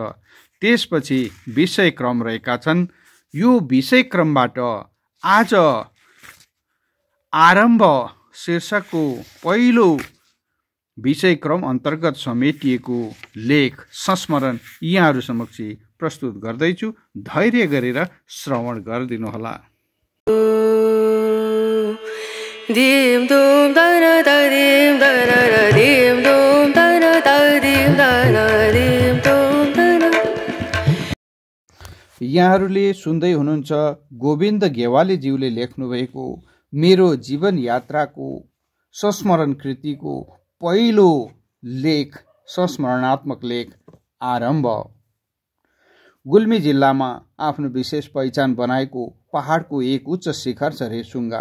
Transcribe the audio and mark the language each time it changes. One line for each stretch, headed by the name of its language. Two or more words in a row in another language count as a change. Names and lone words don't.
Nepali: त्यसपछि विषय क्रम रहेका छन्। यो विषय क्रमबाट आज आरम्भ शीर्षकको पहिलो विषय क्रम अन्तर्गत समेटिएको लेख संस्मरण यहाँहरू समक्ष प्रस्तुत गर्दैछु। धैर्य गरेर श्रवण गरिदिनुहोला। दिम दुम दन दिम दन दिम दुम दन दिम दन दिम दुम दन। यहाँहरूले सुन्दै हुनुहुन्छ गोविन्द गेवालीज्यूले लेख्नुभएको मेरो जीवन यात्राको संस्मरण कृतिको पहिलो लेख, संस्मरणात्मक लेख आरम्भ। गुल्मी जिल्लामा आफ्नो विशेष पहिचान बनाएको पहाडको एक उच्च शिखर छ रेसुङ्गा।